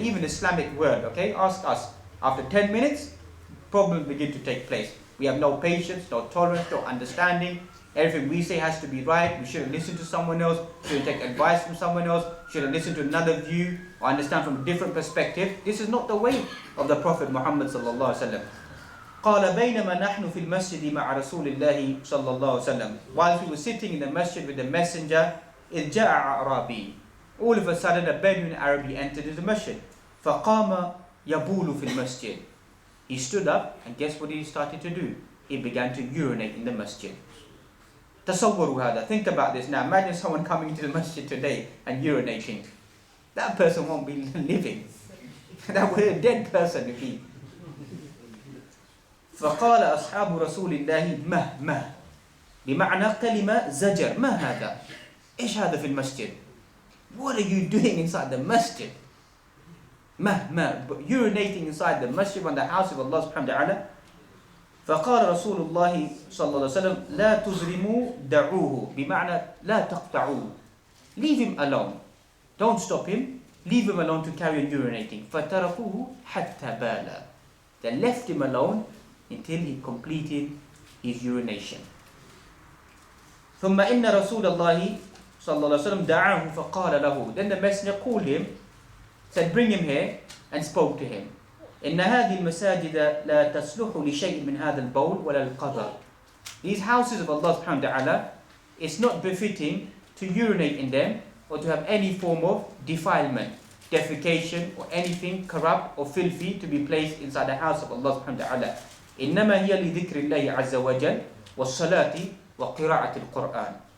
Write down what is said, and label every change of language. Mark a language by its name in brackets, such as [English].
[English] Even Islamic world, okay? Ask us. After 10 minutes, problems begin to take place. We have no patience, no tolerance, no understanding. Everything we say has to be right. We shouldn't listen to someone else. Shouldn't take advice from someone else. Shouldn't listen to another view or understand from a different perspective. This is not the way of the Prophet Muhammad sallallahu alaihi wasallam. [Arabic] قال بينما نحن في المسجد مع رسول الله صلى الله عليه وسلم. [English] Whilst we were sitting in the masjid with the messenger, [Arabic] إذ جاء أعرابي. [English] All of a sudden, a Bedouin Arabi entered the masjid. [Arabic] فقام يبول في المسجد. [English] He stood up, and guess what he started to do? he began to urinate in the masjid. [Arabic] Tasawwaru hada. [English] Think about this now. Imagine someone coming into the masjid today and urinating. That person won't be living. That would be a dead person if he. [Arabic] فقال أصحاب رسول الله مه بمعنى كلمة زجر. ما هذا؟ إيش هذا في المسجد? [English] What are you doing inside the masjid? Urinating inside the masjid on the house of Allah subhanahu wa ta'ala. [Arabic] فقال رسول الله صلى الله عليه وسلم لا تزرموا دعوه بمعنى لا تقطعوه. [English] Leave him alone. Don't stop him. Leave him alone to carry on urinating. [Arabic] فَتَرَكُوهُ حَتَّى بَالَ. [English] They left him alone until he completed his urination. [Arabic] ثُمَّ إِنَّ رَسُولَ اللَّهِ صلى الله عليه وسلم دعاه فقال له. [English] Then the messenger called him, said bring him here, and spoke to him. [Arabic] إن هذه المساجد لا تصلح لشيء من هذا البول ولا القذر. [English] These houses of Allah subhanahu wa ta'ala, it's not befitting to urinate in them or to have any form of defilement, defecation or anything corrupt or filthy to be placed inside the house of Allah subhanahu wa ta'ala. [Arabic] إنما هي لذكر الله عز وجل والصلاة وقراءة القرآن.